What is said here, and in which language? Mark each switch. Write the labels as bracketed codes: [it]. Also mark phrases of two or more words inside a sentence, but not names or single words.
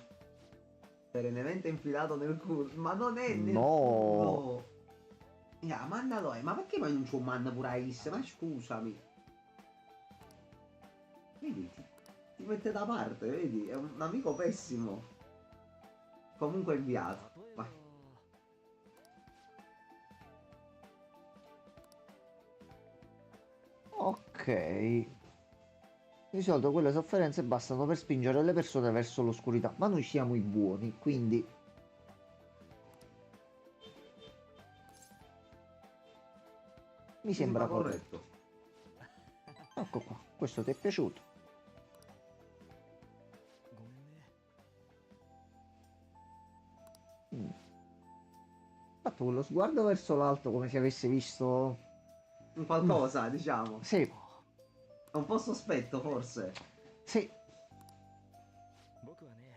[it] Perennemente infilato nel culo. Ma non è nel No. culo. Mandalo, ma perché poi non c'ho un manda pure a Is? Ma scusami. Vedi, ti mette da parte, vedi? È un amico pessimo. Comunque inviato. [ja] 例え [it] Vai. [ja] ば。 [it] Ok. Di solito quelle sofferenze bastano per spingere le persone verso l'oscurità, ma noi siamo i buoni, quindi mi sembra corretto. Ecco qua, questo ti è piaciuto? [ja] ごめんね。 [it] Fatto quello sguardo verso l'alto come se avesse visto... Un qualcosa, diciamo. Sì, È un po' sospetto, forse. sì, [ja] 僕はね、